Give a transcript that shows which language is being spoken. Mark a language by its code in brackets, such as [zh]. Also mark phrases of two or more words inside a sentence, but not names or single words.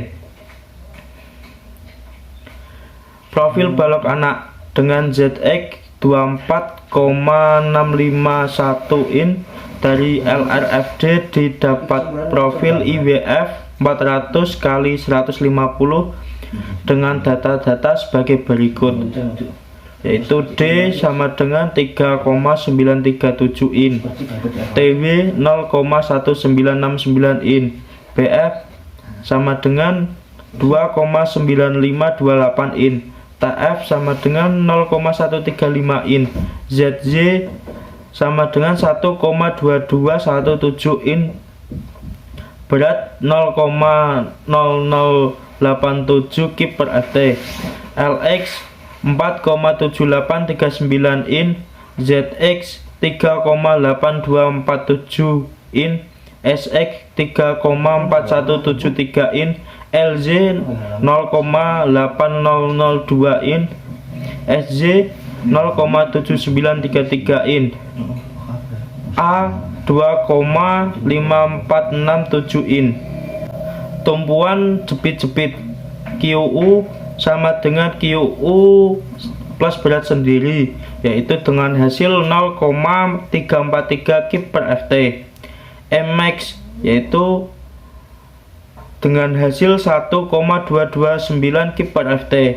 [id] Profil balok anak dengan ZX 24,651 in dari LRFD didapat profil IWF 400 kali 150 dengan data-data sebagai berikut, yaitu D sama dengan 3,937 in, TW 0,1969 in, BF sama dengan 2,9528 in, TF sama dengan 0,135 in, ZZ sama dengan 1,2217 in, berat 0,0087 kip per ft, LX 4,7839 in, ZX 3,8247 in, SX 3,4173 in, LZ 0,8002 in, SZ 0,7933 in, A 2,5467 in. Tumpuan jepit-jepit QU sama dengan QU plus berat sendiri, yaitu dengan hasil 0,343 kip per ft. Mmax yaitu dengan hasil 1,229 kip per ft.